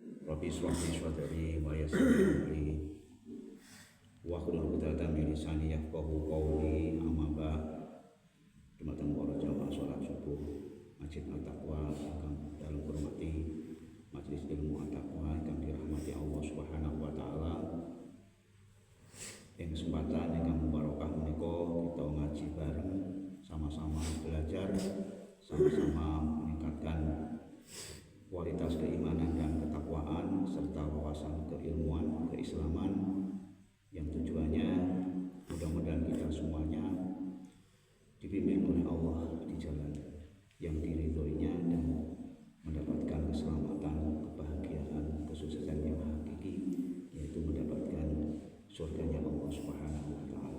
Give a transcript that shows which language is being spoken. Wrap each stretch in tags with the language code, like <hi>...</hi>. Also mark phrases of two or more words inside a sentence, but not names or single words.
<ar>رب اشرح لي صدري ويسر لي أمري واحلل عقدة من لساني يفقهوا قولي. أما بعد.</ar> <jv>Dumateng para jamaah salat subuh Masjid At-Taqwa ingkang dalem hormati, majelis ilmu At-Taqwa ingkang dirahmati Allah</jv> <ar>سبحانه وتعالى.</ar> <jv>Ing kesempatan ingkang barokah menika kita ngaji bareng,</jv> <id>sama-sama belajar, sama-sama meningkatkan kualitas keimanan dan ketakwaan serta wawasan keilmuan keislaman yang tujuannya mudah-mudahan kita semuanya dibimbing oleh Allah di jalan yang diridhoinya dan mendapatkan keselamatan, kebahagiaan, kesuksesan yang hakiki, yaitu mendapatkan surganya Allah</id> <ar>سبحانه وتعالى.</ar>